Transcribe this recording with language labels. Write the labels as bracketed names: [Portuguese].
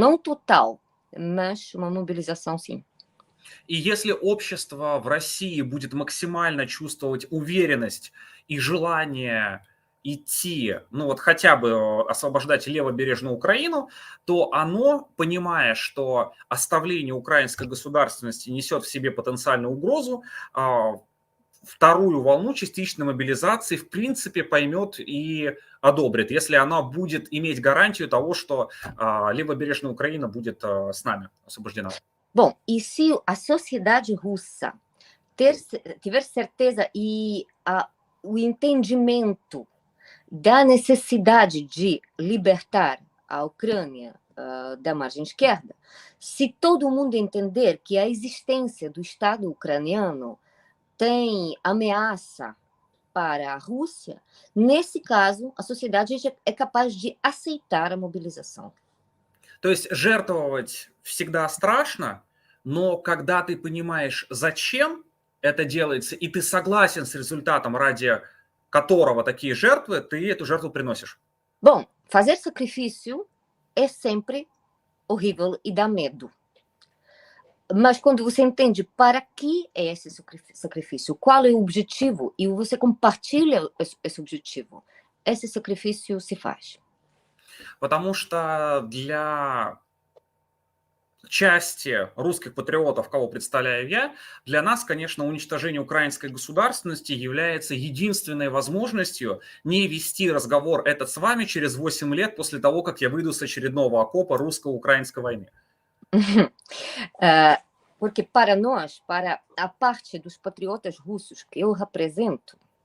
[Portuguese] Não total, mas uma mobilização, sim. [Russian] И если общество в России будет максимально чувствовать уверенность и желание идти, ну вот хотя бы освобождать левобережную Украину, то оно, понимая, что оставление украинской государственности несет в себе потенциальную угрозу, вторую волну частичной мобилизации в принципе поймет и одобрит, если она будет иметь гарантию того, что левобережная Украина будет с нами освобождена. [Portuguese] Bom, e se a sociedade russa tiver certeza e o entendimento da necessidade de libertar a Ucrânia da margem esquerda, se todo mundo entender que a existência do Estado ucraniano tem ameaça para a Rússia, nesse caso, a sociedade é capaz de aceitar a mobilização. [Russian] То есть жертвовать всегда страшно, но когда ты понимаешь, зачем это делается, и ты согласен с результатом, ради которого такие жертвы, ты эту жертву приносишь. [Portuguese] Bom, fazer sacrifício é sempre horrível e dá medo. Mas quando você entende para que é esse sacrifício, qual é o objetivo, e você compartilha esse objetivo, esse sacrifício se faz. [Russian] Потому что для части русских патриотов, кого представляю я, для нас, конечно, уничтожение украинской государственности является единственной возможностью не вести разговор этот с вами через 8 лет после того, как я выйду с очередного окопа русско-украинской войны. [Portuguese] Porque para nós, para a parte dos patriotas russos que eu represento,